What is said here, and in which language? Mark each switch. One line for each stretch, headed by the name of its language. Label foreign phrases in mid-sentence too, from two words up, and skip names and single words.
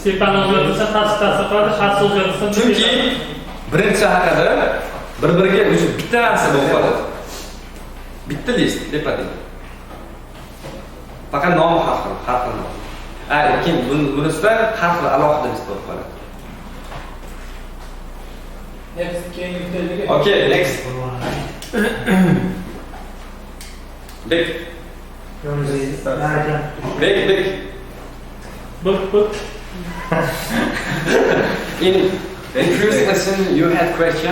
Uzbek: Tepani o'zgartirsa, pastda qiladi, pastni o'zgartirsa, chunki birinchi haqida bir-biriga o'zi bitta narsa bo'lib qoladi. Bitta list tepadagi. Faqat nomi har xil. Lekin bunisida har xil alohida list bo'lib qoladi.
English: Okay, next. Big. Book. In previous lesson, you had question.